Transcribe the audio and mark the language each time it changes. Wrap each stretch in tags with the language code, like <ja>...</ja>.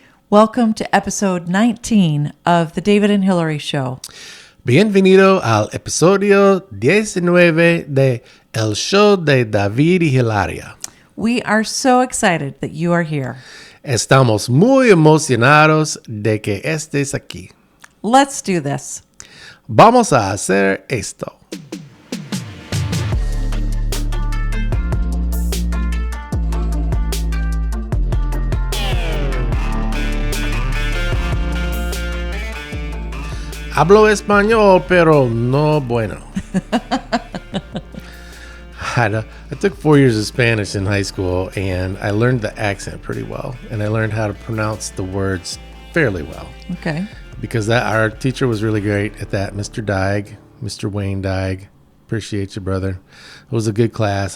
<en>Welcome to episode 19 of The David and Hillary Show.</en> <es>Bienvenido al episodio 19 de El Show de David y Hilaria.</es> <en>We are so excited that you are here.</en> <es>Estamos muy emocionados de que estés aquí.</es> <en>Let's do this.</en> <es>Vamos a hacer esto. Hablo español, pero no bueno.</es> <en>I took 4 years of Spanish in high school, and I learned the accent pretty well, and I learned how to pronounce the words fairly well. Okay. Because our teacher was really great at that, Mr. Dyke, Mr. Wayne Dyke. Appreciate you, brother. It was a good class.</en>